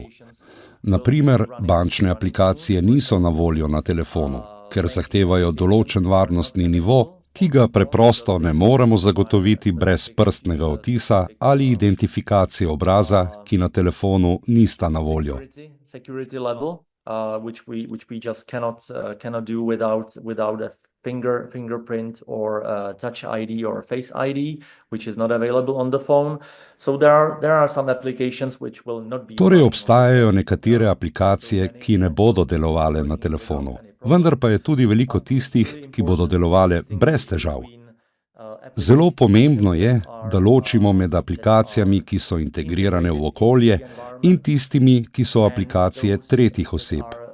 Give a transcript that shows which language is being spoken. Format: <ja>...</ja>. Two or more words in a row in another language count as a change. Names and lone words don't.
<sl>Na primer, bančne aplikacije niso na voljo na telefonu, ker zahtevajo določen varnostni nivo, ki ga preprosto ne moremo zagotoviti brez prstnega odtisa ali identifikacije obraza, ki na telefonu nista na voljo.</sl> <en>Fingerprint or touch ID or face ID, which is not available on the phone. So there are some applications which will not be.</en> <sl>Torej obstajajo nekatere aplikacije, ki ne bodo delovale na telefonu, vendar pa je tudi veliko tistih, ki bodo delovale brez težav. Zelo pomembno je, da ločimo med aplikacijami, ki so integrirane v okolje, in tistimi, ki so aplikacije tretjih oseb.</sl>